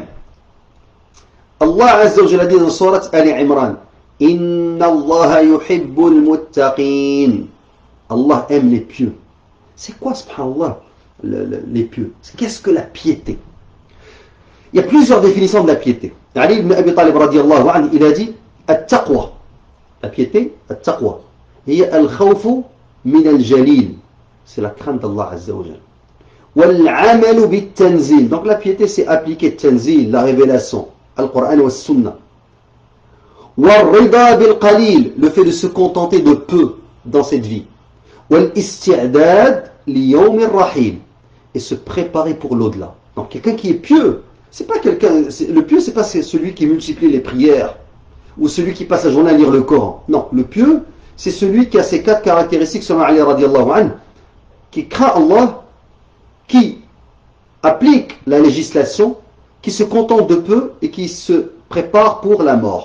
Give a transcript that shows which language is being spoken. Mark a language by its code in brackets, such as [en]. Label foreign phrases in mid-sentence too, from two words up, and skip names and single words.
[ar] الله عز وجل [fr] dit dans [ar] Surat Ali Imran, إن الله يحب المتقين. [fr] Allah aime les pieux. C'est quoi, subhanallah, les pieux? Qu'est-ce que la piété? Il y a plusieurs définitions de la piété. [ar] Ali ibn Abi Talib رضي الله عنه, [fr] il a dit at-taqwa. La piété, at-taqwa. [ar] هي الخوف من الجليل. [fr] C'est la crainte d' [ar] الله عز وجل. والعمل بالتنزيل. [fr] Donc la piété, c'est appliquer tanzil, la révélation, [ar] القرآن والسنة. والرضا بالقليل, [fr] le fait de se contenter de peu dans cette vie. [ar] والاستعداد ليوم الرحيل, [fr] et se préparer pour l'au-delà. Donc quelqu'un qui est pieux, c'est pas quelqu'un, le pieux, c'est pas celui qui multiplie les prières ou celui qui passe la journée à lire le Coran. Non, le pieux, c'est celui qui a ces quatre caractéristiques selon Ali [ar] رضي الله عنه, [fr] qui craint Allah, qui applique la législation, qui se contente de peu et qui se prépare pour la mort.